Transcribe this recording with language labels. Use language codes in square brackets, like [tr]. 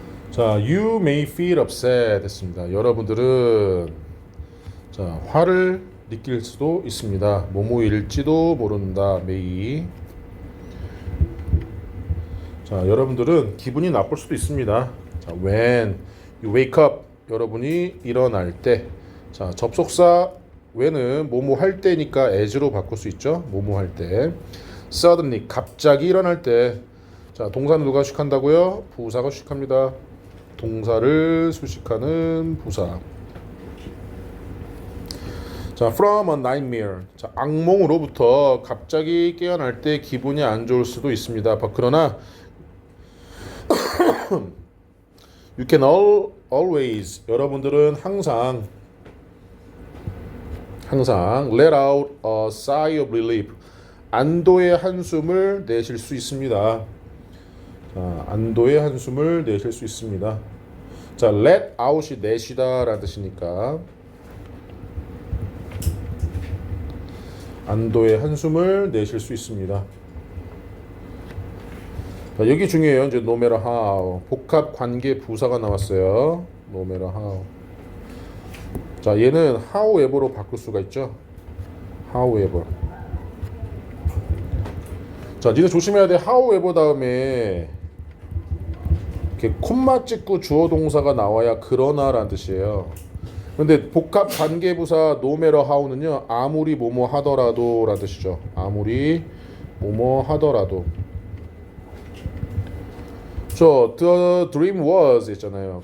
[en] 자, you may feel upset 했습니다. [ko] 여러분들은 자, 화를 느낄 수도 있습니다. 뭐뭐일지도 모른다. may. 자, 여러분들은 기분이 나쁠 수도 있습니다. 자, [en] when you wake up, [ko] 여러분이 일어날 때. 자, 접속사 when은 뭐뭐 할 때니까 as로 바꿀 수 있죠. 뭐뭐 할 때. suddenly, 갑자기 일어날 때. 자, 동사는 누가 수식한다고요? 부사가 수식합니다. 동사를 수식하는 부사. [en] 자, from a nightmare. [ko] 자, 악몽으로부터 갑자기 깨어날 때 기분이 안 좋을 수도 있습니다. [en] 그러나 you can always, [ko] 여러분들은 항상 [en] let out a sigh of relief, [ko] 안도의 한숨을 내쉴 수 있습니다. 자, 안도의 한숨을 내쉴 수 있습니다. 자, let out이 내쉬다 라는 뜻이니까 안도의 한숨을 내쉴 수 있습니다. 자, 여기 중요해요. 이제 no matter how, 복합 관계 부사가 나왔어요. [en] no matter how. [ko] 자, 얘는 however로 바꿀 수가 있죠. [en] however. [ko] 자, 니네 조심해야 돼. however 다음에 이렇게 콤마 찍고 주어 동사가 나와야 그러나라는 뜻이에요. 근데 복합 관계 부사 no matter how는요, 아무리 뭐뭐 하더라도 라는 뜻이죠. 아무리 뭐뭐 하더라도. [en] 저 the dream was 있잖아요.